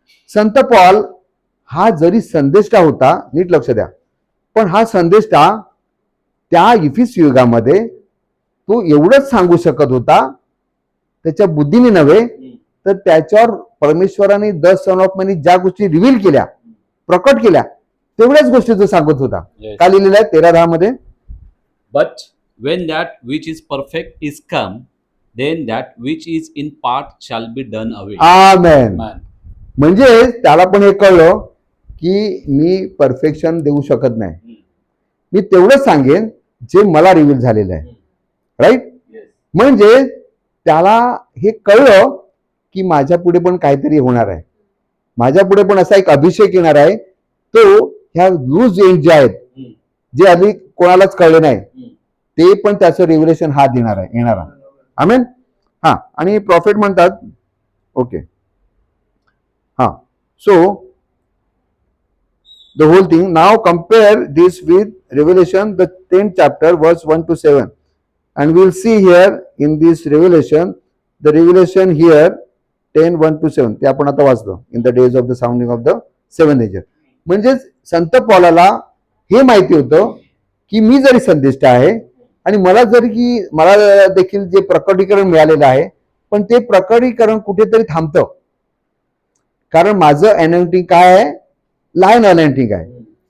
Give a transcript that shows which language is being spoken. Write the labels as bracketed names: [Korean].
[Marathi] संत Paul हा जरी संदेष्टा होता, नीट लक्ष द्या, पण हा संदेष्टा त्या इफिस युगामध्ये तो एवढंच सांगू शकत होता, त्याच्या बुद्धीने नव्हे तर त्याच्यावर परमेश्वराने द सन ऑफ मॅन ज्या गोष्टी रिव्हील केल्या, प्रकट केल्या, तेवढ्याच गोष्टी तो सांगत होता. काय लिहिलेलं आहे 13:10 मध्ये? [English] But when that which is perfect is come, then that which is in part shall be done away. [Marathi] Amen. [English] Amen. [Marathi] म्हणजे त्याला पण हे कळलं की मी परफेक्शन देऊ शकत नाही, मी तेवढंच सांगेन जे मला रिव्हील झालेलं आहे. राईट. म्हणजे त्याला हे कळलं की माझ्या पुढे पण काहीतरी होणार आहे, माझ्या पुढे पण असा एक अभिषेक येणार आहे, तो ह्या लूज एंड जे आहेत, जे आधी कोणालाच कळले नाही, ते पण त्याचं रिव्हिलेशन हा देणार आहे, येणार आहे. आमेन. हा, आणि प्रॉफिट म्हणतात, ओके, हा, [English] So the whole thing. Now compare this with Revelation, the 10th chapter, verse 1 to 7. And we'll see here in this Revelation, the revelation here, 10, 1 to 7. [Marathi] ते आपण आता वाचलो. [English] In the days of the sounding of the seventh angel. [Marathi] म्हणजेच संत पौलाला हे माहिती होतं की मी जरी संदेष्ट आहे आणि मला देखील जे प्रकटीकरण मिळालेलं आहे, पण ते प्रकटीकरण कुठेतरी थांबतं. कारण माझं अनॉइंटिंग काय आहे? लायन अनॉइंटिंग आहे.